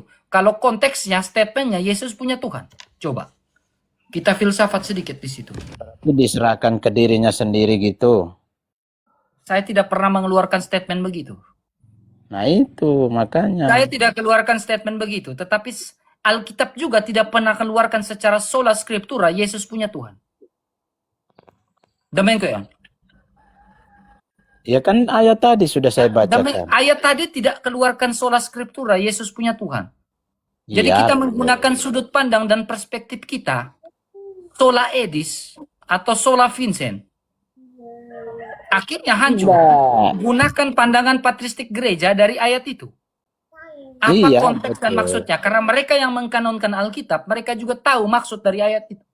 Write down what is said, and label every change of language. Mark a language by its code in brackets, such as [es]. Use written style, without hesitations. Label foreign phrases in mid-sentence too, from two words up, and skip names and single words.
[id] Kalau konteksnya, statementnya Yesus punya Tuhan. Coba kita filsafat sedikit di situ. Diserahkan ke dirinya sendiri gitu. Saya tidak pernah mengeluarkan statement begitu. Nah itu makanya. Saya tidak keluarkan statement begitu, tetapi Alkitab juga tidak pernah keluarkan secara [la] sola scriptura [id] Yesus punya Tuhan. Demikian ya. Ya kan ayat tadi sudah saya bacakan. Ayat tadi tidak keluarkan [la] sola scriptura [id] Yesus punya Tuhan. Jadi kita menggunakan sudut pandang dan perspektif kita, [la] sola edis [id] atau sola Vincent. Akhirnya hancur. Gunakan pandangan patristik gereja dari ayat itu. Apa konteks dan maksudnya? Karena mereka yang mengkanonkan Alkitab, mereka juga tahu maksud dari ayat itu.